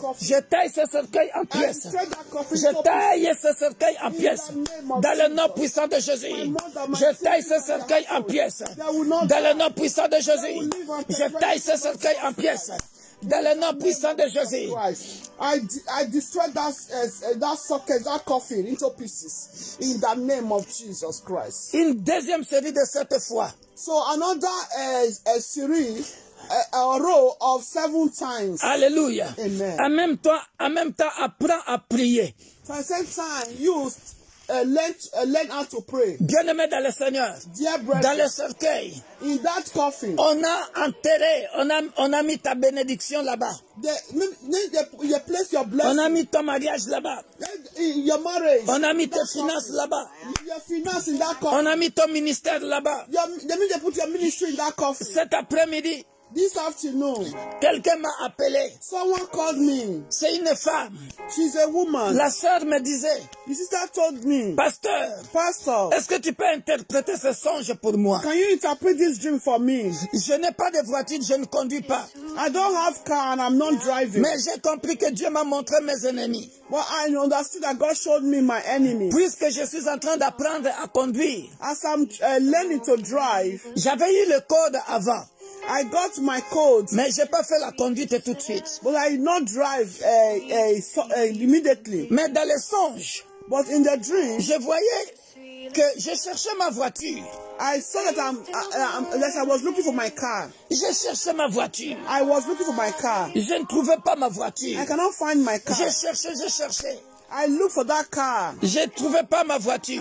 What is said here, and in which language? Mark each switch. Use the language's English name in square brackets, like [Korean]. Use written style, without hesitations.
[French] Je taille ce cercueil en pièces. Je taille ce cercueil en pièces. Dans le nom puissant de Jésus. Je taille ce cercueil en pièces. Dans le nom puissant de Jésus. Je taille ce cercueil en pièces. Dans le nom puissant de Jésus. [English] I destroyed that socket, that coffin into pieces in the name of Jesus Christ. [French] Une deuxième série de 7 fois. [English] So another series. A row of 7 times. Alléluia. Amen. [French] En même temps, apprends à prier. [English] For the same time, use learn how to pray. [French] Bien-aimé dans le Seigneur. [English] Dear brethren, [French] dans le cercueil. [English] In that coffin. [French] On a enterré, on a mis ta bénédiction là-bas. [English] You place your blessing. [French] On a mis ton mariage là-bas. [English] Your marriage. [French] On a mis tes finances là-bas. [English] Your finance in that coffin. [French] On a mis ton ministère là-bas. [English] They put your ministry in that coffin. [French] Cet après-midi. [English] This afternoon, [French] quelqu'un m'a appelé. [English] Someone called me. [French] C'est une femme. [English] She's a woman. [French] La sœur me disait. [English] The sister told me. [French] Pasteur, est-ce que tu peux interpréter ce songe pour moi? [English] Can you interpret this dream for me? [French] Je n'ai pas de voiture, je ne conduis pas. [English] I don't have car and I'm not driving. [French] Mais j'ai compris que Dieu m'a montré mes ennemis. [English] Well, I understood that God showed me my enemies. [French] Puisque je suis en train d'apprendre à conduire. [English] As I'm learning to drive. [French] J'avais eu le code avant. [English] I got my code. [French] Mais j'ai pas fait la conduite tout de suite. [English] But I did not drive immediately. [French] Mais dans les songes, [English] but in the dream, [French] je voyais que je cherchais ma voiture. [English] I saw that I was looking for my car. [French] Je cherchais ma voiture. [English] I was looking for my car. [French] Je ne trouvais pas ma voiture. [English] I cannot find my car. [French] Je cherchais. [English] I looked for that car. [French] Je ne trouvais pas ma voiture.